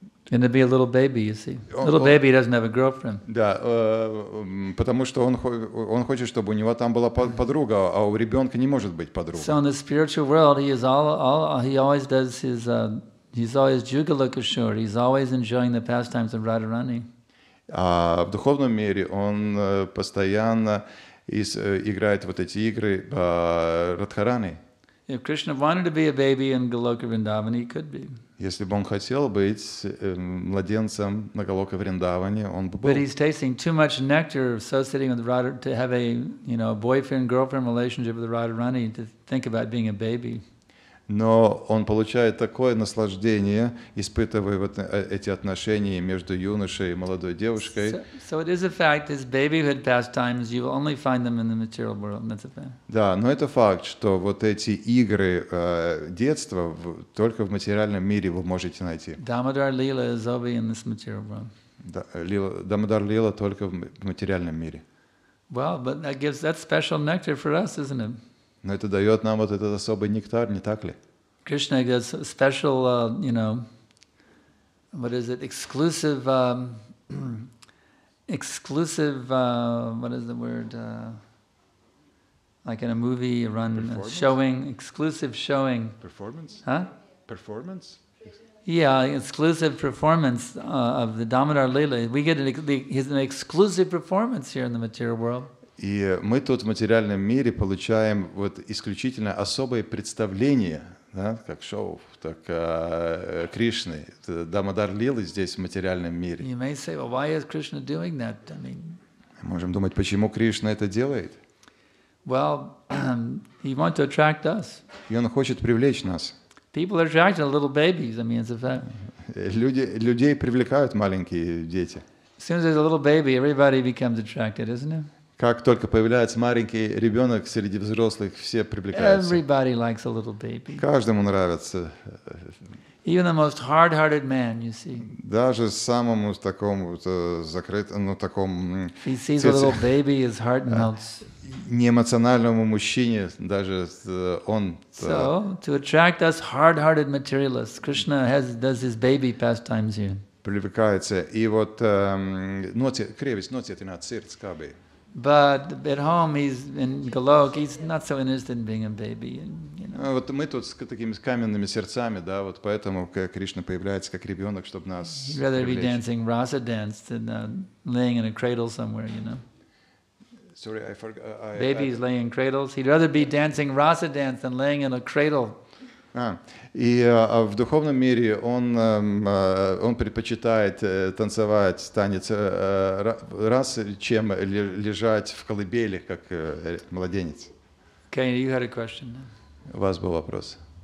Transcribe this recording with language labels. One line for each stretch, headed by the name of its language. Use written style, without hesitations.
English: than to be a little baby, you see. Oh, Little oh. baby doesn't have a girlfriend.
Russian: Да, потому что он хочет, чтобы у него там была подруга, а у ребенка не может быть подруга.
English: So in the spiritual world, he always does his, he's always Jugalakashur. He's always enjoying the pastimes of Radharani.
Russian: А в духовном мире он постоянно играет вот эти игры Радхарани.
English: If Krishna wanted to be a baby in Goloka Vrindavan, he could be.
Russian: Если бы он хотел быть младенцем на Галока Вриндаване, он бы был.
English: But he's tasting too much nectar associating with Radha to have a boyfriend-girlfriend relationship with Radharani to think about being a baby.
Russian: Но он получает такое наслаждение, испытывая вот эти отношения между юношей и молодой девушкой.
English: So it is a fact, his babyhood pastimes, you will only find them in the material world. That's a fact.
Russian: Да, но это факт, что вот эти игры детства только в материальном мире вы можете найти.
English: Damodar Leela is only in this material world.
Russian: Дамодар Лила только в материальном мире.
English: Well, but that's special nectar for us, isn't it?
Russian: Но это дает нам вот этот особый нектар, не так ли?
English: Krishna gives special, what is it, exclusive, what is the word, like in a movie, showing, exclusive showing. Performance? Huh? Performance? Yeah, exclusive performance of the Damodar Leela. We get an exclusive performance here in the material world.
Russian: И мы тут в материальном мире получаем вот исключительно особое представление, да, как шоу, так Кришны, Дамодар Лилы здесь в материальном мире.
English: You may say, well, why is Krishna doing that? I mean,
Russian: Можем думать, почему Кришна это делает?
English: well, he wants to attract us.
Russian: И он хочет привлечь нас.
English: People are attracted to little babies. I mean, it's a fact.
Russian: Людей привлекают маленькие дети.
English: As soon as there's a little baby, everybody becomes attracted, isn't it?
Russian: Как только появляется маленький ребенок среди взрослых, все привлекаются.
English: Everybody likes a little baby.
Russian: Каждому нравится.
English: Even the most hard-hearted man, you see.
Russian: Даже самому такому закрытому, такому
English: If he sees a little baby, his heart melts.
Russian: неэмоциональному мужчине, даже он...
English: So, to attract us hard-hearted materialists, Krishna does his baby pastimes here.
Russian: Привлекается. И вот
Latvian: кревис nocietināts sirds kā bija.
English: But at home, he's in Golok, he's not so interested in being a baby.
Russian: Вот мы тут с такими каменными сердцами, да, вот поэтому Кришна появляется как ребенок, чтобы нас
English: He'd rather be
Russian: привлечь.
English: dancing rasa dance than laying in a cradle somewhere, Sorry, I forgot. Babies laying in cradles. He'd rather be dancing rasa dance than laying in a cradle.
Russian: И в духовном мире он предпочитает танцевать танец расы, чем лежать в колыбели, как младенец.
English: Okay, you had a question.
Russian: У вас был вопрос.